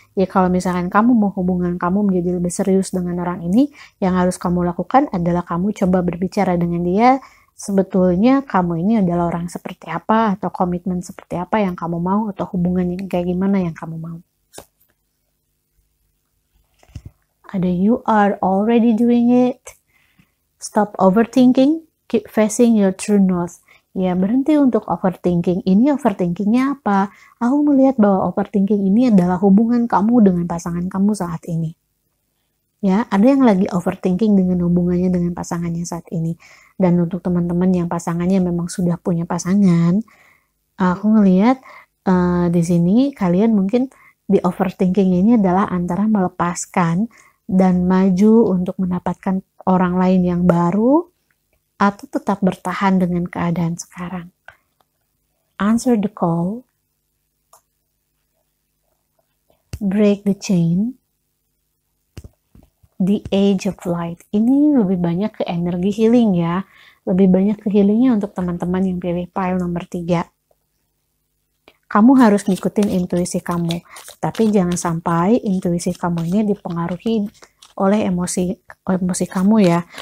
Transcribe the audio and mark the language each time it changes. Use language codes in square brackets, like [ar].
[id] Ya kalau misalkan kamu mau hubungan kamu menjadi lebih serius dengan orang ini, yang harus kamu lakukan adalah kamu coba berbicara dengan dia, sebetulnya kamu ini adalah orang seperti apa, atau komitmen seperti apa yang kamu mau, atau hubungan yang kayak gimana yang kamu mau. [en] Ada you are already doing it. Stop overthinking, keep facing your true north. [id] Ya, berhenti untuk overthinking. Ini overthinkingnya apa? Aku melihat bahwa overthinking ini adalah hubungan kamu dengan pasangan kamu saat ini. Ya, ada yang lagi overthinking dengan hubungannya dengan pasangannya saat ini. Dan untuk teman-teman yang pasangannya memang sudah punya pasangan, aku ngelihat di sini kalian mungkin di overthinking ini adalah antara melepaskan dan maju untuk mendapatkan orang lain yang baru, atau tetap bertahan dengan keadaan sekarang. [en] Answer the call, break the chain, the age of light. [id] Ini lebih banyak ke energi healing ya, lebih banyak ke healingnya untuk teman-teman yang pilih pile nomor 3. Kamu harus ngikutin intuisi kamu, tapi jangan sampai intuisi kamu ini dipengaruhi oleh emosi kamu ya.